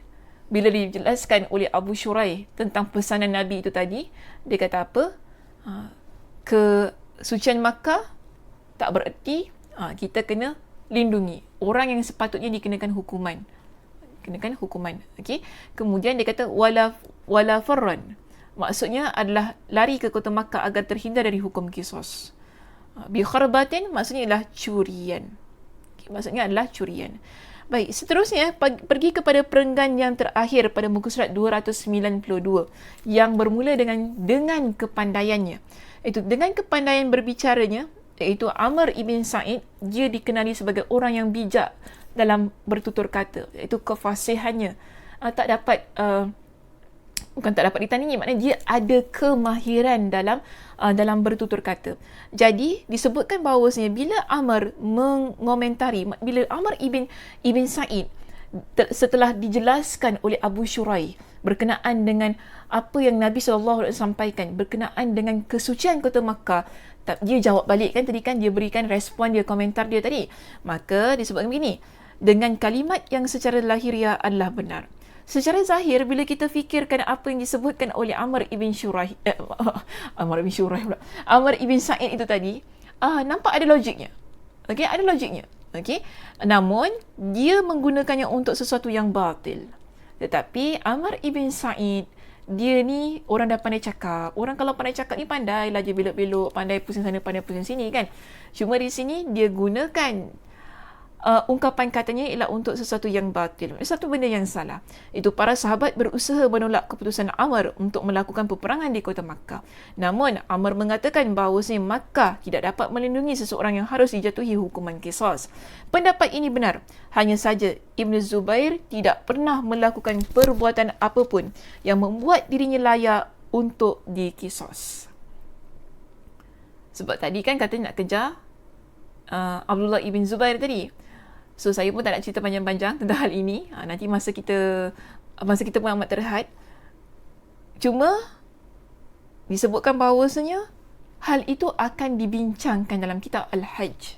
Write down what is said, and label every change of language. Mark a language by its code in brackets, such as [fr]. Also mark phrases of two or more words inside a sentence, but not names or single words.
[ms] Bila dijelaskan oleh Abu Shuraih tentang pesanan Nabi itu tadi, dia kata apa? Kesucian Makkah tak bererti kita kena lindungi orang yang sepatutnya dikenakan hukuman. Okey. Kemudian dia kata [ar] ولا فارا. [ms] Maksudnya adalah lari ke kota Makkah agar terhindar dari hukum qisas. [ar] بخربة [ms] maksudnya adalah curian. Okay, maksudnya adalah curian. Baik, seterusnya pergi kepada perenggan yang terakhir pada muka surat 292 yang bermula dengan kepandaiannya. Itu dengan kepandaian berbicaranya, iaitu Amr ibn Sa'id, dia dikenali sebagai orang yang bijak dalam bertutur kata, iaitu kefasihannya bukan tak dapat ditandingi, maknanya dia ada kemahiran dalam bertutur kata. Jadi disebutkan bahawasanya bila Amr mengomentari, bila Amr ibn Sa'id setelah dijelaskan oleh Abu Shuraih berkenaan dengan apa yang Nabi SAW sampaikan berkenaan dengan kesucian kota Makkah, dia jawab balik kan, tadi kan dia berikan respon dia, komentar dia tadi, maka disebutkan begini, dengan kalimat yang secara lahiriah adalah benar. Secara zahir, bila kita fikirkan apa yang disebutkan oleh Amr ibn Sa'id itu tadi, nampak ada logiknya. Okey, ada logiknya. Okey, namun dia menggunakannya untuk sesuatu yang batil. Tetapi Amr ibn Sa'id, dia ni orang dah pandai cakap. Orang kalau pandai cakap ni pandai lah je belok-belok, pandai pusing sana, pandai pusing sini kan. Cuma di sini dia gunakan ungkapan katanya ialah untuk sesuatu yang batil, sesuatu benda yang salah. Itu para sahabat berusaha menolak keputusan Amr untuk melakukan peperangan di kota Makkah. Namun Amr mengatakan bahawasanya Makkah tidak dapat melindungi seseorang yang harus dijatuhi hukuman qisas. Pendapat ini benar, hanya saja Ibn Zubair tidak pernah melakukan perbuatan apapun yang membuat dirinya layak untuk diqisas. Sebab tadi kan kata nak kejar Abdullah ibn Zubair tadi. So saya pun tak nak cerita panjang-panjang tentang hal ini. Nanti masa kita pun amat terhad. Cuma disebutkan bahawasanya hal itu akan dibincangkan dalam kitab Al-Hajj.